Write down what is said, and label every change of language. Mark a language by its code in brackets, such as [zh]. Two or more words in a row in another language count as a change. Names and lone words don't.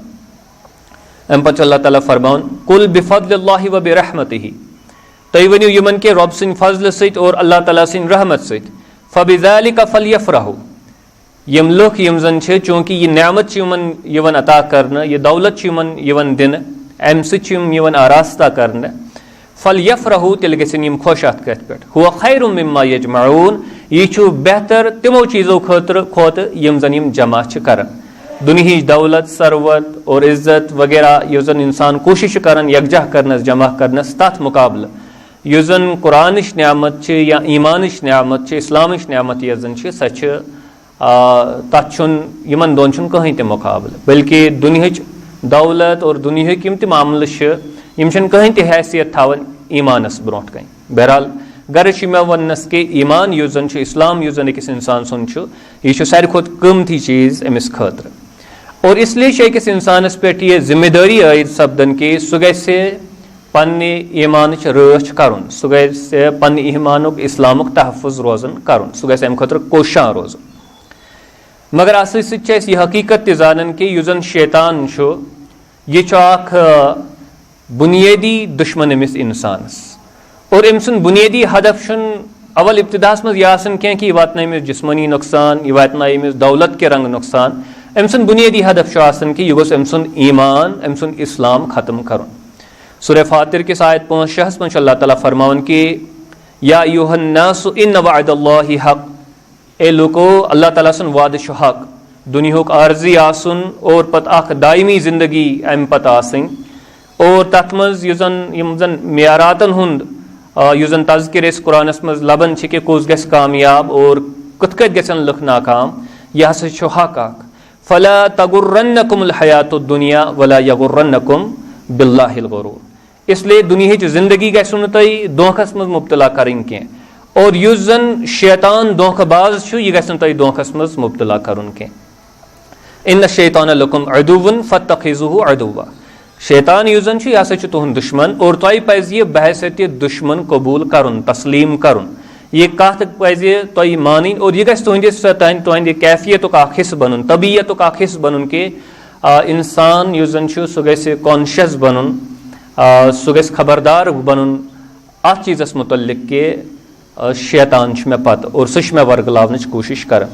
[ks] अम पे अल्लाह ताला फरमान [ar] قل بفضل الله وبرحمته [ks] तुम वनियो यमन के रब सिंद फजल सत और अल्लाह ताला सिंद रहमत सत [ar] فبذلك فليفرحوا. [ks] यम लोग यम जन चूँकि यह नेमत यमन यवन अता करना यह दौलत यमन यवन दिन अम सम यवन आरास्ता करना फलयफ़रहू तिल गसन यम खुश अत कथ पे [ar] هو خير مما يجمعون. [ks] यह बेहतर तिमो चीज़ों खतर खोत यम जन यम जमा करन। दुनिया दौलत सरवत और इज्जत वगैरह युस जन इंसान कोशिश करन यकजा करनस जमा करनस तथ मुकाबल युस जन कुरानिश नियामत या ईमानिश नियामत इस्लामिश नियामत यस जन सच तथ यमन दोन कहीं ते मुकाबल बल्कि दुनिया दौलत और दुनिया यम ते मामल कहीं ते हैसियत थावन ईमानस ब्रोट कहीं। बहरहाल गर्ज मे वनस के ईमान युस जन इस्लाम युस जन अकिस इंसान सुन यह सारे खुद कीमती चीज़ अमिस खतर और इसलिए अकिस इंसानस पे यह जिम्मेदारी आयद सपदन के सह गसे पन्ने ईमान रच कर सह गसे पन्ने ईमानुक इस्लामुक तहफ़ुज़ रोजन कर सह गसे अमि खतर कोशां रोजन। मगर अस यह हकीकत ते जानन कि युस जन शैतान यह बुनियादी दुश्मन अमिस इंसानस और अम सुन बुनियादी हदफ अवल इब्तिदास मज यह कि यह वातन अमिस जिस्मनी नुकसान यह वातन अमिस दौलत के रंग नुकसान अम सुन बुनियादी हदफ कि यह गोस अम सुन ईमान अम सुन इस्लाम खत्म कर। सूरह फातिर के आयत 5 मज अल्लाह ताला फरमान कि [ar] يا أيها الناس إن وعد الله حق, [ks] ए लोको अल्लाह ताला सुन वाद हक दुनियाक आर्जी आसन और पत अख दायमी जिंदगी अम पत आसन और तथ मज यम जन मियारातन हुंद युस जन तज़किर कुरानस मज लबन कि कुस गस कामयाब और कत कत गसन लुक नाकाम यह हसा हक अख [ar] فلا تغرنكم الحياة الدنيا ولا يغرنكم بالله الغرور. [ks] इसलिए दुनिया जिंदगी गसु तुम धोखस मज मुब्तला करें कह और युस जन शैतान धोखबाज यह गस तुम धोखस मज मुब्तला करुन कह। [ar] إن الشيطان لكم عدو فاتخذوه عدوا, [ks] शैतान युस जन यह हसा तुहद दुश्मन और तुह पज़ यह बहैसियत दुश्मन कबूल करुन तस्लीम करुन यह कत पज़ तुह मानी और यह गस तुहद कैफियत हिस्स बनन तबीयत हिस्स बनन कि इंसान युस जन सह गस कॉन्शियस बनन सह गस खबरदार बनन अत चीज़स मुतल्लिक कि शैतान मे पत और सह मे वर्गलावन कोशिश कर।